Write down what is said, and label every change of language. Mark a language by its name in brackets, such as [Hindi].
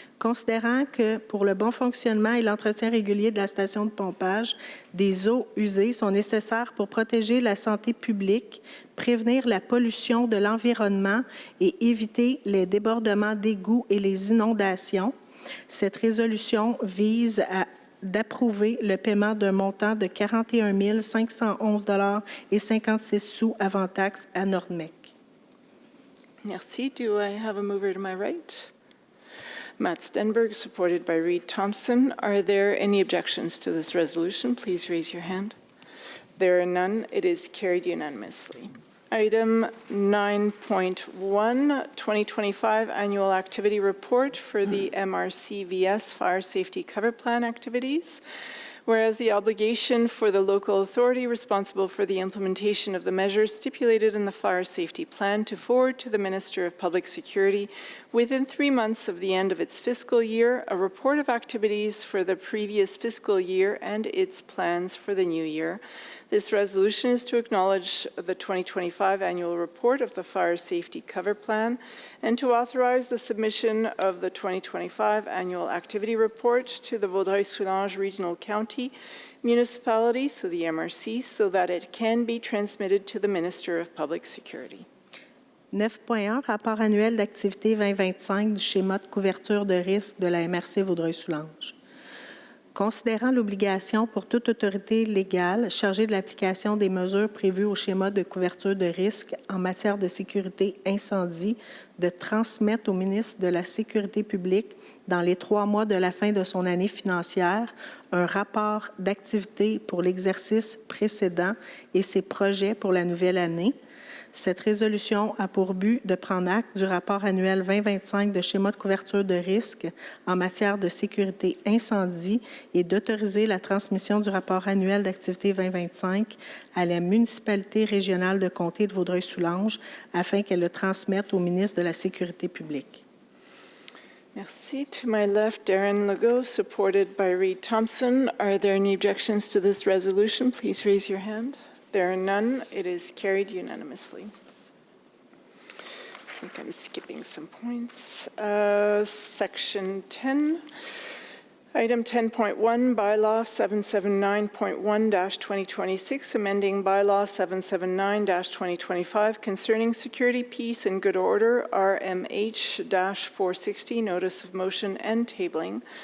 [French] Considérant que pour le bon fonctionnement et l'entretien régulier de la station de pompage, des eaux usées sont nécessaires pour protéger la santé publique, prévenir la pollution de l'environnement et éviter les débordements d'égouts et les inondations, cette résolution vise d'approuver le paiement d'un montant de 41 511,56 avant taxe à Nord-MEC. Merci. [English] Do I have a mover to my right? Matt Stenberg, supported by Reed Thompson. Are there any objections to this resolution? Please raise your hand. There are none. It is carried unanimously. Item 9.1, 2025 Annual Activity Report for the MRCVS Fire Safety Cover Plan activities. Whereas the obligation for the local authority responsible for the implementation of the measures stipulated in the Fire Safety Plan to forward to the Minister of Public Security within 3 months of the end of its fiscal year a report of activities for the previous fiscal year and its plans for the new year. This resolution is to acknowledge the 2025 annual report of the Fire Safety Cover Plan and to authorize the submission of the 2025 annual activity report to the Vaudreuil-Soulanges Regional County Municipality, so the MRC, so that it can be transmitted to the Minister of Public Security. [French] 9.1, rapport annuel d'activité 2025 du schéma de couverture de risque de la MRC Vaudreuil-Soulanges. Considérant l'obligation pour toute autorité légale chargée de l'application des mesures prévues au schéma de couverture de risque en matière de sécurité incendie de transmettre au ministre de la Sécurité publique dans les 3 mois de la fin de son année financière un rapport d'activité pour l'exercice précédent et ses projets pour la nouvelle année. Cette résolution a pour but de prendre acte du rapport annuel 2025 de schéma de couverture de risque en matière de sécurité incendie et d'autoriser la transmission du rapport annuel d'activité 2025 à la municipalité régionale de comté de Vaudreuil-Soulanges afin qu'elle le transmette au ministre de la Sécurité publique. [English] Merci. To my left, Darren Legault, supported by Reed Thompson. Are there any objections to this resolution? Please raise your hand. There are none. It is carried unanimously. I think I'm skipping some points. Section 10. Item 10.1, Bylaw 779.1-2026, amending Bylaw 779-2025 concerning security, peace, and good order, RMH-460, notice of motion and tabling.